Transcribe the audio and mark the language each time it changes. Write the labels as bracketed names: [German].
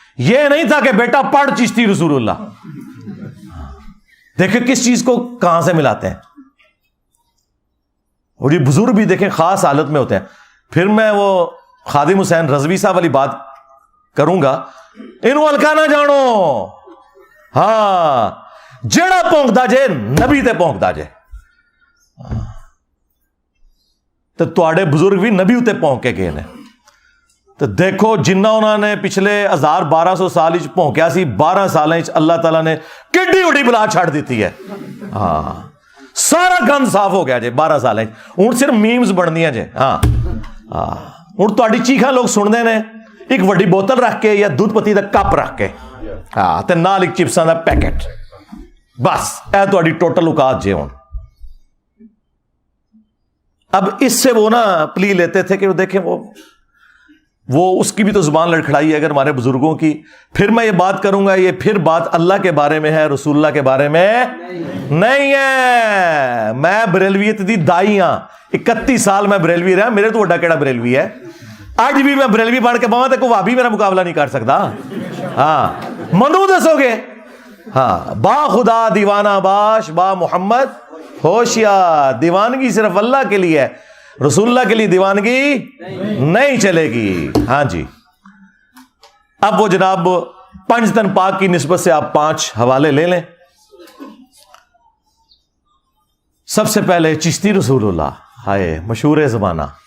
[Urdu] یہ نہیں تھا کہ بیٹا پڑھ چشتی رسول اللہ. دیکھیں کس چیز کو کہاں سے ملاتے ہیں. اور یہ بزرگ بھی دیکھیں خاص حالت میں ہوتے ہیں. پھر میں وہ خادم حسین رضوی صاحب والی بات کروں گا, [Punjabi] انہوں ہلکا نہ جانو. ہاں جڑا پونکتا جے نبی تے پونکتا جے. تو تواڈے بزرگ بھی نبی تے پونک کے گئے نے. تو دیکھو جنہ انہوں نے پچھلے 1200 سال پونکیا سی, 12 سال اللہ تعالیٰ نے کڈی اڈی بلا چھڑ دیتی ہے. [Urdu] ہاں سارا گند صاف ہو گیا جی 12 سال. [Punjabi] ہوں صرف میمز بننیاں جی. [Urdu] ہاں ہوں تاری چیخاں لوگ سنتے ہیں ایک وڈی بوتل رکھ کے یا دودھ پتی کا کپ رکھ کے, [Punjabi] ہاں تے نال ایک چپساں دا پیکٹ, بس اے تاری ٹوٹل اوقات جی. [Urdu] ہوں اب اس سے وہ نا پلی لیتے تھے کہ وہ دیکھیں وہ اس کی بھی تو زبان لڑکھڑائی ہے اگر ہمارے بزرگوں کی. پھر میں یہ بات کروں گا, یہ پھر بات اللہ کے بارے میں ہے, رسول اللہ کے بارے میں نہیں ہے. [Punjabi] میں بریلویت دی دائی ہاں, [Urdu] 31 سال میں بریلوی رہا. [Punjabi] میرے تو وڈا کیڑا بریلوی ہے, اج بھی میں بریلوی بن کے باواں تے کوئی وہابی میرا مقابلہ نہیں کر سکتا. ہاں منو دسو گے. [Persian] ہاں با خدا دیوانہ باش با محمد ہوشیار. [Urdu] دیوانگی صرف اللہ کے لیے ہے, رسول اللہ کے لیے دیوانگی نہیں چلے گی. ہاں جی اب وہ جناب 5 تن پاک کی نسبت سے آپ 5 حوالے لے لیں. سب سے پہلے چشتی رسول اللہ, ہائے مشہور زمانہ.